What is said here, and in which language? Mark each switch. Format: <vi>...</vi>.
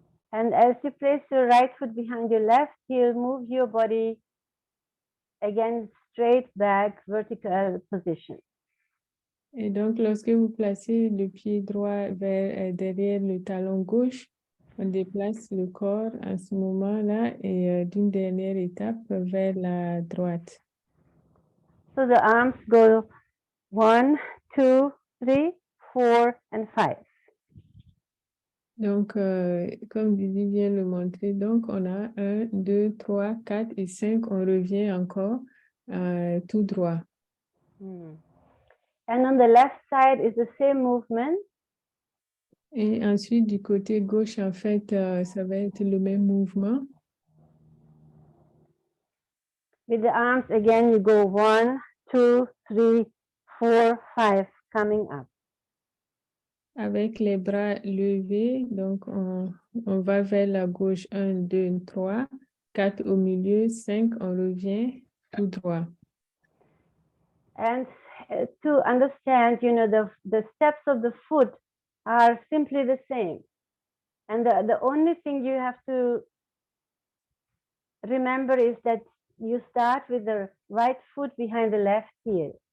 <en>And as you place your right foot behind your left heel, move your body again straight back, vertical position.</en> <fr>Et donc, lorsque vous placez le pied droit derrière le talon gauche, on déplace le corps à ce moment-là et d'une dernière étape vers la droite.</fr> <en>So the arms go 1, 2, 3, 4, and 5.</en> <fr>Donc, comme Didi vient le montrer, donc on a 1, 2, 3, 4 et 5. On revient encore tout droit.</fr> <en>And on the left side is the same movement.</en> <fr>Et ensuite, du côté gauche, en fait, ça va être le même mouvement.</fr> <en>With the arms, again, you go 1, 2, 3, 4, 5, coming up.</en> <fr>Avec les bras levés, donc on va vers la gauche. 1, 2, 3, 4 au milieu, 5, on revient tout droit.</fr> <en>And to understand, you know, the steps of the foot are simply the same. And the only thing you have to remember is that you start with the right foot behind the left heel.</en>